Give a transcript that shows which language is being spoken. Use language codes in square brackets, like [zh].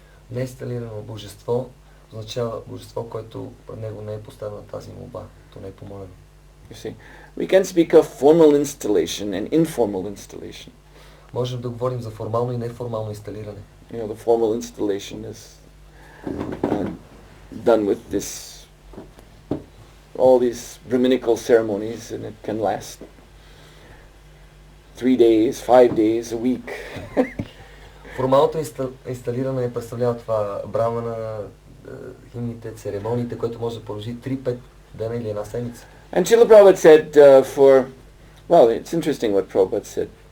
[bg] Неинсталирано божество означава божество, което пред него не е поставена тази молба, то не е помолено. [en] You see, we can speak of formal installation and informal installation. [bg] Можем да говорим за формално и неформално инсталиране. [en] You know, the formal installation is done with all these Brahminical ceremonies, and it can last 3 days, 5 days, a week. [bg] Формалното инсталиране представлява това брамана, химните, церемониите, което може да продължи 3-5 дена или една седмица. [en] And Srila Prabhupada said well, it's interesting what Prabhupada said.